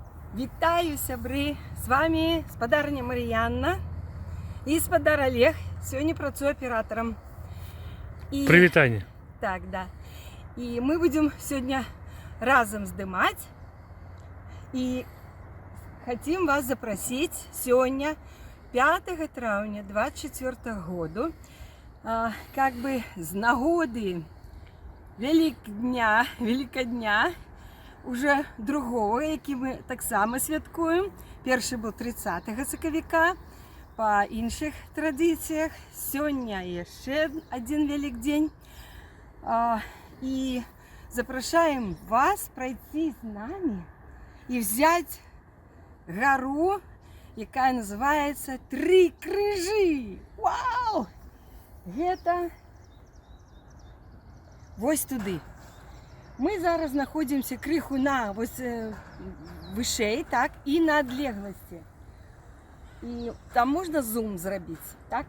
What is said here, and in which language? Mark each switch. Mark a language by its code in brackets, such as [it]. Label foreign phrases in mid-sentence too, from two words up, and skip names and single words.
[be] Вітаю, сябры! [ru] С вами спадарня Мар'янна і спадар Олег. [be] Сёння працую аператором. Привітанне. Так, да. [ru] І мы будем сегодня [be] разом здымать. [ru] И хотим вас запросить сегодня, 5 траўня 24 году, как бы [be] з нагоды [ru] Великодня, уже другого, [be] які мы таксама святкуем. Першы был 30 сакавіка по іншых традыцыях. Сёння яшчэ один Великдень. [ru] И запрашаем вас пройти с нами и взять гору, якая называется Три Крыжы. [be] Вау! Это вось туды. Мы зараз знаходзімся крыху на вышэй, так, і на адлегласці. І там можна зум зрабіць, так?